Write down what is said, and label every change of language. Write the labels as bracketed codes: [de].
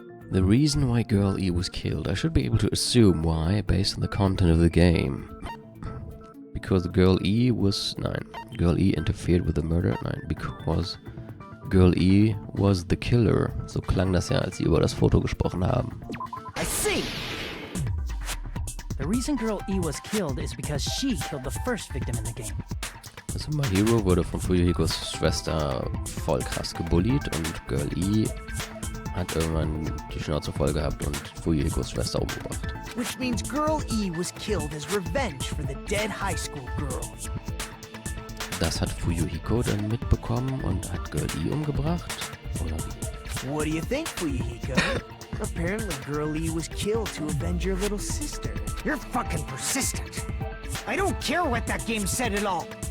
[en] The reason why Girl E was killed. I should be able to assume why based on the content of the game. Because Girl E was... [de] Nein. [en] Girl E interfered with the murder? Nein. Because Girl E was the killer. [de] So klang das ja, als sie über das Foto gesprochen haben. [en] I see. The reason Girl E was killed is because she killed the first victim in the game. [de] Also Mahiro wurde von Fuyuhikos Schwester voll krass gebullied und Girl E hat irgendwann die Schnauze voll gehabt und Fuyuhikos Schwester umgebracht. [en] Which means Girl E was killed as revenge for the dead high school girl. [de] Das hat Fuyuhiko dann mitbekommen und hat Girl E umgebracht? Oder wie? [en] What do you think, Fuyuhiko? Apparently Girl E was killed to avenge your little sister. You're fucking persistent. I don't care what that game said at all.